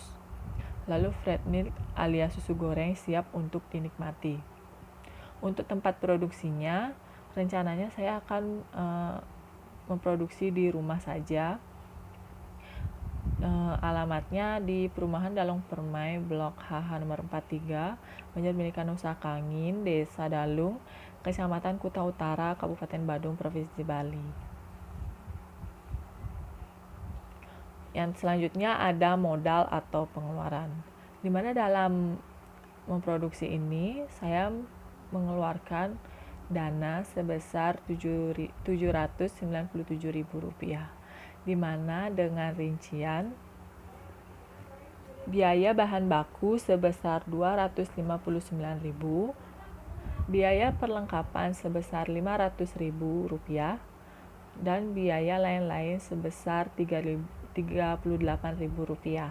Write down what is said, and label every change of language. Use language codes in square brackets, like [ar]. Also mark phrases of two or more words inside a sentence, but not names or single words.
[id] Lalu [en] fresh milk [id] alias susu goreng siap untuk dinikmati. Untuk tempat produksinya, rencananya saya akan memproduksi di rumah saja. Alamatnya di Perumahan Dalung Permai, Blok HH nomor 43, Banjar Milik Nusa Kangin, Desa Dalung, Kecamatan Kuta Utara, Kabupaten Badung, Provinsi Bali. Yang selanjutnya ada modal atau pengeluaran, di mana dalam memproduksi ini saya mengeluarkan dana sebesar Rp797.000, di mana dengan rincian biaya bahan baku sebesar Rp259.000, biaya perlengkapan sebesar Rp500.000, dan biaya lain-lain sebesar Rp38.000.